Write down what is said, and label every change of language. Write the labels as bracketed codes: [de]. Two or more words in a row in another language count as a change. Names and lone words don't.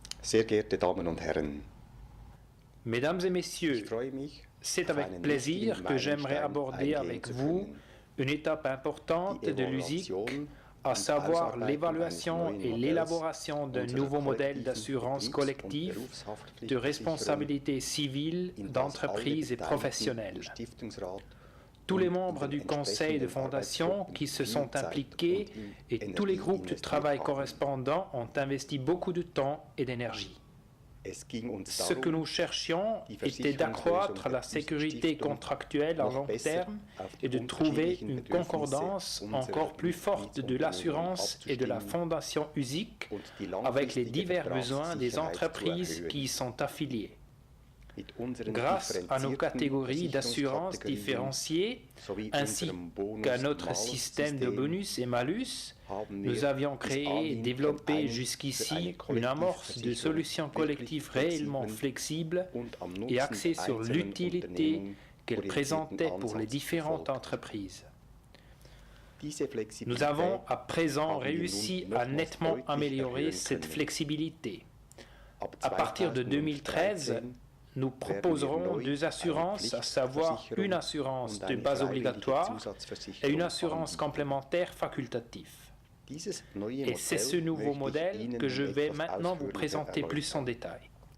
[de] Sehr geehrte Damen und Herren, [fr] Mesdames et messieurs, [de] ich freue mich, [fr] c'est [de] auf [fr] avec [de] einen [fr] plaisir [de] wichtigen [fr] que j'aimerais [de] Meilenstein [fr] aborder [de] eingehen [fr] avec [de] zu [fr] vous [de] können. [fr] une étape importante [de] Die [fr] de l'USIC, [de] Evaluation [fr] à [de] und [fr] savoir [de] Ausarbeitung [fr] l'évaluation [de] eines [fr] et [de] neuen [fr] l'élaboration d'un [de] Modells [fr] nouveau [de] unserer [fr] modèle [de] kollektiven [fr] d'assurance [de] Betriebs- und [fr] collective de [de] Berufshaftpflichtversicherung [fr] responsabilité civile [de] in das [fr] d'entreprises et [de] alle Beteiligten [fr] professionnelles. [de] im Stiftungsrat [fr] Tous les [de] und in [fr] membres [de] den [fr] du conseil de [de] entsprechenden [fr] fondation [de] Arbeitsgruppen [fr] qui se [de] viel [fr] sont [de] Zeit [fr] impliqués [de] und [fr] et [de] Energie [fr] tous les groupes de [de] investiert [fr] travail [de] haben. [fr] correspondants ont investi beaucoup de temps et d'énergie. [de] Es ging uns [fr] Ce que [de] darum, [fr] nous cherchions [de] die [fr] était d'accroître la sécurité [de] Versicherungslösung [fr] contractuelle à [de] noch [fr] long [de] besser [fr] terme [de] auf die [fr] et de trouver [de] unterschiedlichen [fr] une [de] Bedürfnisse [fr] concordance [de] unserer [fr] encore plus forte de l'assurance et de la [de] abzustimmen [fr] fondation USIC [de] und die [fr] avec les [de] langfristige [fr] divers besoins des [de] Vertragssicherheit [fr] entreprises [de] zu erhöhen. [fr] qui y sont affiliées. [de] Mit unseren [fr] Grâce à nos [de] differenzierten [fr] catégories d'assurance [de] Versicherungskategorien [fr] différenciées, [de] sowie [fr] ainsi [de] unserem Bonus- [fr] qu'à [de] und [fr] notre système de [de] Malus-System [fr] bonus et malus, [de] haben wir [fr] nous avions [de] bis [fr] créé et [de] dahin [fr] développé [de] für eine [fr] jusqu'ici une amorce de solutions collectives réellement flexibles [de] und am [fr] et [de] Nutzen [fr] axées [de] der [fr] sur [de] einzelnen [fr] l'utilité [de] Unternehmen [fr] qu'elles [de] orientierten [fr] présentaient pour les [de] Ansatz [fr] différentes [de] verfolgt. [fr] entreprises. [de] Diese Flexibilität [fr] Nous avons à présent [de] haben wir [fr] réussi [de] nun [fr] à [de] nochmals [fr] nettement [de] deutlich [fr] améliorer [de] erhöhen [fr] cette [de] können. [fr] flexibilité. [de] Ab [fr] À partir de 2013, 2013 nous proposerons deux assurances, à savoir une assurance de base obligatoire et une assurance complémentaire facultative. Et c'est ce nouveau modèle que je vais maintenant vous présenter plus en détail.